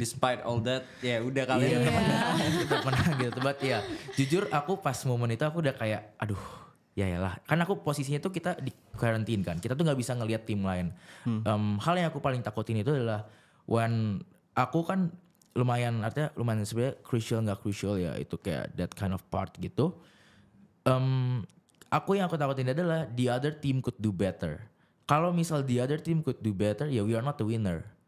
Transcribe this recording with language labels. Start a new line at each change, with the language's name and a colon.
English: Despite all that, udah kalian
Indonesian: kita menang gitu. But jujur aku pas momen itu aku udah kayak aduh, yalah. Kan aku posisinya tuh kita di quarantine kan. Kita tuh nggak bisa ngelihat tim lain. Hal yang aku paling takutin itu adalah when aku kan lumayan sebenarnya crucial ya itu kayak that kind of part gitu.
English: Aku takutin adalah the other team could do better. Kalau misal the other team could do better, we are not the winner.